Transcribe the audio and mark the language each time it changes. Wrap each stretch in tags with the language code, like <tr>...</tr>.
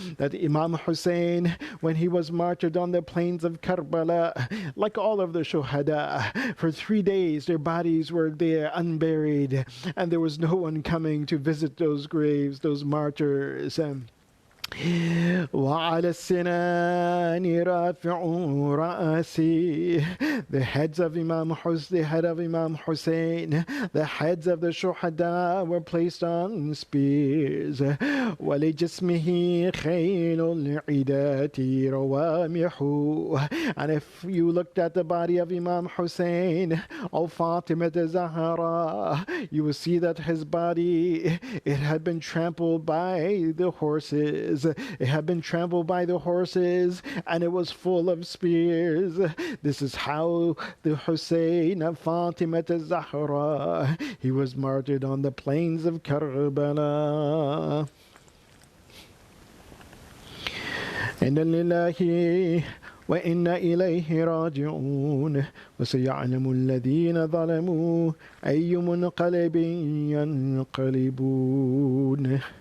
<en>That Imam Hussein, when he was martyred on the plains of Karbala, like all of the Shuhada, for 3 days their bodies were there unburied, and there was no one coming to visit those graves, those martyrs.</en> <ar>وعلى السنان رافع رأسي.</ar> <en>The heads of Imam Hussein, the head of Imam Hussein, the heads of the Shuhada were placed on spears.</en> <ar>ولجسمه خيل العدات روامح.</ar> <en>And if you looked at the body of Imam Hussein, O Fatima Zahra, you will see that his body, it had been trampled by the horses. It had been trampled by the horses, and it was full of spears. This is how the Hussein of Fatima Zahra, he was martyred on the plains of Karbala.</en> <ar>Inna lillahi وإنا إليه راجعون وسيعلم الذين ظلموا أي منقلب ينقلبون.</ar>